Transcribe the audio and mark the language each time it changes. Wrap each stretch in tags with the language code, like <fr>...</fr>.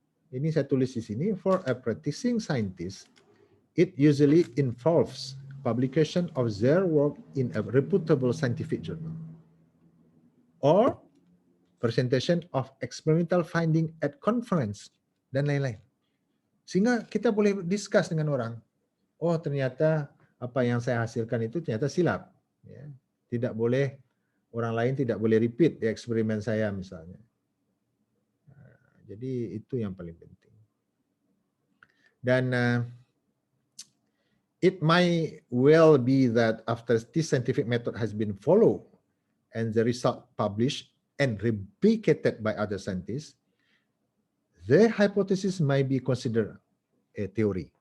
<ms>Ini saya tulis di sini,</ms> <en>for a practicing scientist, it usually involves publication of their work in a reputable scientific journal or presentation of experimental finding at conference</en> <ms>dan lain-lain. Sehingga kita boleh discuss dengan orang. Oh ternyata apa yang saya hasilkan itu ternyata silap. Ya. Tidak boleh, orang lain tidak boleh repeat di eksperimen saya misalnya. Jadi itu yang paling penting.</ms> <en>Dan it might well be that after this scientific method has been followed and the result published and replicated by other scientists, the hypothesis might be considered a theory.</en>